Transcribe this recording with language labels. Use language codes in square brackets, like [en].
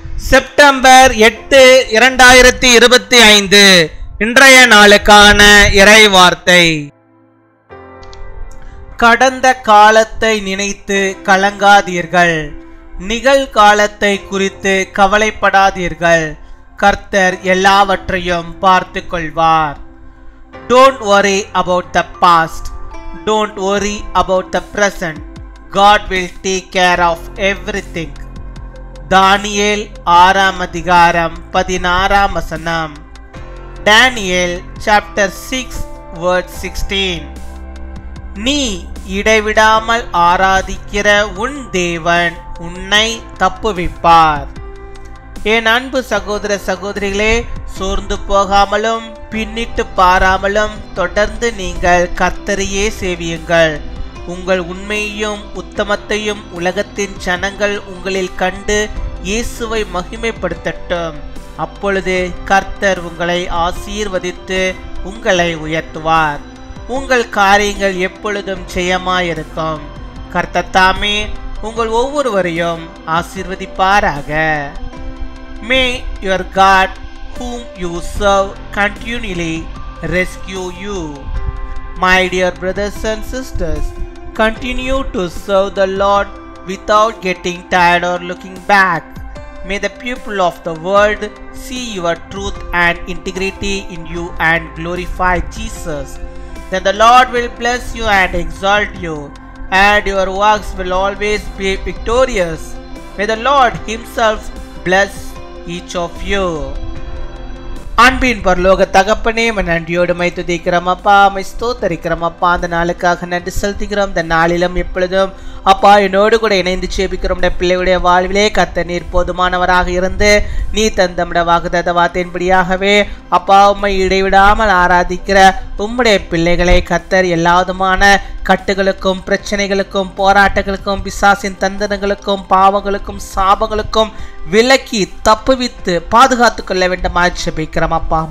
[ta] September 8, 2025 இன்றைய நாளுக்கான இறை வார்த்தை. கடந்த காலத்தை நினைத்து கலங்காதீர்கள், நிகழ்காலத்தை குறித்து கவலைப்படாதீர்கள். கர்த்தர் எல்லாவற்றையும் பார்த்து கொள்வார். [en] Don't worry about the past. Don't worry about the present. God will take care of everything. [ta] தானியேல் 6 அதிகாரம் 16 வசனம். [en] Daniel chapter 6 verse 16. [ta] நீ இடைவிடாமல் ஆராதிக்கிற உன் தேவன் உன்னை தப்புவிப்பார். என் அன்பு சகோதர சகோதரிகளே, சோர்ந்து போகாமலும் பின்னிட்டு பாராமலும் தொடர்ந்து நீங்கள் கர்த்தரையே சேவியுங்கள். உங்கள் உண்மையையும் உத்தமத்தையும் உலகத்தின் ஜனங்கள் உங்களில் கண்டு இயேசுவை மகிமைப்படுத்தட்டும். அப்பொழுது கர்த்தர் உங்களை ஆசீர்வதித்து உங்களை உயர்த்துவார். உங்கள் காரியங்கள் எப்பொழுதும் ஜெயமாயிருக்கும். கர்த்தர் தாமே உங்கள் ஒவ்வொருவரையும் ஆசீர்வதிப்பாராக. [en] May your God whom you serve continually rescue you. My dear brothers and sisters, continue to serve the Lord without getting tired or looking back. May the people of the world see your truth and integrity in you and glorify Jesus. Then the Lord will bless you and exalt you, and your works will always be victorious. May the Lord himself bless each of you. [ta] அன்பின் பரலோக தகப்பனே, நன்றியோடு my துதிக்கிறோம் அப்பா, my ஸ்தோத்தரிக்கிறோம் அப்பா. அந்த நாளுக்காக நன்றி செலுத்துகிறோம். இந்த நாளிலும் எப்பொழுதும் அப்பா என்னோடு கூட இணைந்து ஜெபிக்கிறோம். பிள்ளைகளுடைய வாழ்விலே கர்த்தர் நீர் போதுமானவராக இருந்து நீ தந்த வாக்குத்தத்த வார்த்தையின்படியாகவே அப்பா உம்மை இடைவிடாமல் ஆராதிக்கிற உம்முடைய பிள்ளைகளை கர்த்தர் எல்லாவிதமான கட்டுகளுக்கும் பிரச்சனைகளுக்கும் போராட்டங்களுக்கும் பிசாசின் தந்திரங்களுக்கும் பாவங்களுக்கும் சாபங்களுக்கும் விலக்கி தப்புவித்து பாதுகாத்து கொள்ள வேண்டுமா ஜெபிக்கிறோம் அப்பா.